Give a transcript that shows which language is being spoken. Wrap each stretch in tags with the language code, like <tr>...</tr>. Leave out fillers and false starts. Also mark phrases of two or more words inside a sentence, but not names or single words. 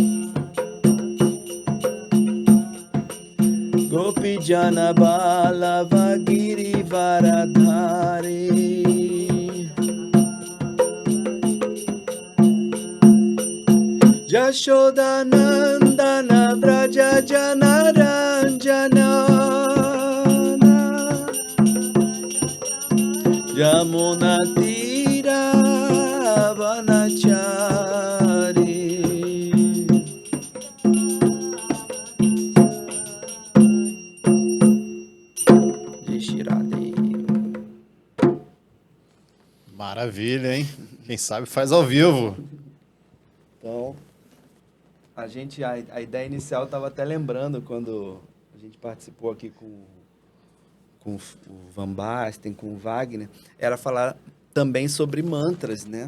<sa>Gopi Jana Vallabha Girivaradhari Yashodanandana Braja Janaranjana Yamuna Tira Vanachari</sa> <pt>Maravilha, hein? Quem sabe faz ao vivo. Então, a ideia inicial estava até lembrando quando a gente participou aqui com o Van Basten, com o Wagner, era falar também sobre mantras, né?</pt>